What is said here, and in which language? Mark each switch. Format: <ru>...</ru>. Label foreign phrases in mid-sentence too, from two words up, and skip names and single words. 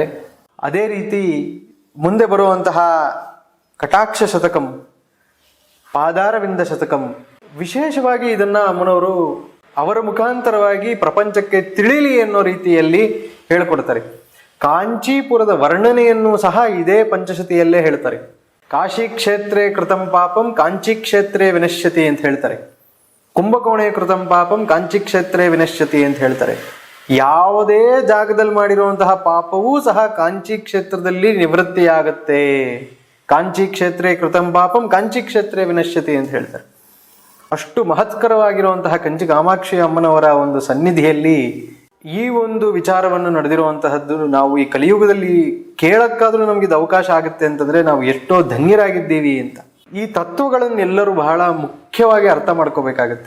<kn>ಅದೇ ರೀತಿ ಮುಂದೆ ಬರುವಂತಹ ಕಟಾಕ್ಷ ಶತಕಂ, ಪಾದಾರವಿಂದ ಶತಕಂ, ವಿಶೇಷವಾಗಿ ಇದನ್ನ ಅಮ್ಮನವರು ಅವರ ಮುಖಾಂತರವಾಗಿ ಪ್ರಪಂಚಕ್ಕೆ ತಿಳಿಲಿ ಅನ್ನೋ ರೀತಿಯಲ್ಲಿ ಹೇಳಿಕೊಡ್ತಾರೆ. ಕಾಂಚೀಪುರದ ವರ್ಣನೆಯನ್ನು ಸಹ ಇದೇ ಪಂಚಶತಿಯಲ್ಲೇ ಹೇಳ್ತಾರೆ.</kn> <sa>ಕಾಶಿ ಕ್ಷೇತ್ರೇ ಕೃತಂ ಪಾಪಂ ಕಾಂಚಿ ಕ್ಷೇತ್ರೇ ವಿನಶ್ಯತಿ</sa> <kn>ಅಂತ ಹೇಳ್ತಾರೆ.</kn> <sa>ಕುಂಭಕೋಣೆ ಕೃತಂ ಪಾಪಂ ಕಾಂಚಿ ಕ್ಷೇತ್ರೇ ವಿನಶ್ಯತಿ</sa> <kn>ಅಂತ ಹೇಳ್ತಾರೆ. ಯಾವುದೇ ಜಾಗದಲ್ಲಿ ಮಾಡಿರುವಂತಹ ಪಾಪವೂ ಸಹ ಕಾಂಚಿ ಕ್ಷೇತ್ರದಲ್ಲಿ ನಿವೃತ್ತಿಯಾಗತ್ತೆ.</kn> <sa>ಕಾಂಚಿ ಕ್ಷೇತ್ರೇ ಕೃತಂ ಪಾಪಂ ಕಾಂಚಿ ಕ್ಷೇತ್ರೇ ವಿನಶ್ಯತಿ</sa> <kn>ಅಂತ ಹೇಳ್ತಾರೆ. ಅಷ್ಟು ಮಹತ್ಕರವಾಗಿರುವಂತಹ ಕಂಚಿ ಕಾಮಾಕ್ಷಿ ಅಮ್ಮನವರ ಒಂದು ಸನ್ನಿಧಿಯಲ್ಲಿ ಈ ಒಂದು ವಿಚಾರವನ್ನು ನಡೆದಿರುವಂತಹದ್ದು ನಾವು ಈ ಕಲಿಯುಗದಲ್ಲಿ ಕೇಳಕ್ಕಾದ್ರೂ ನಮ್ಗೆ ಇದು ಅವಕಾಶ ಆಗುತ್ತೆ ಅಂತಂದ್ರೆ ನಾವು ಎಷ್ಟೋ ಧನ್ಯರಾಗಿದ್ದೀವಿ ಅಂತ. ಈ ತತ್ವಗಳನ್ನೆಲ್ಲರೂ ಬಹಳ ಮುಖ್ಯವಾಗಿ ಅರ್ಥ ಮಾಡ್ಕೋಬೇಕಾಗತ್ತೆ.</kn>